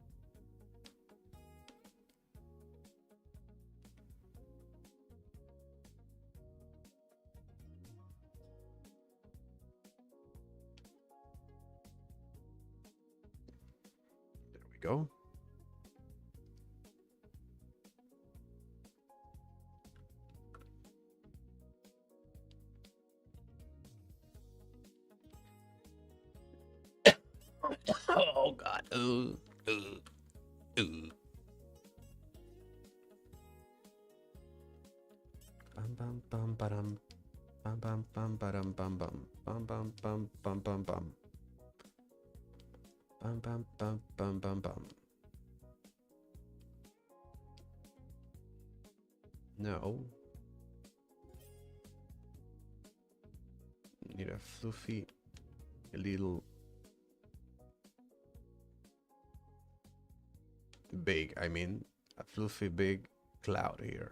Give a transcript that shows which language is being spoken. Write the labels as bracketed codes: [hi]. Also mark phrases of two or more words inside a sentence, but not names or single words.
[en] There we go. Oh God. Bam bam bam badam. Bam bam bam badam bam bam. Bam bam bam bam bam bam. Bam bam bam bam bam bam. No. Need a fluffy little big, I mean, a fluffy big cloud here.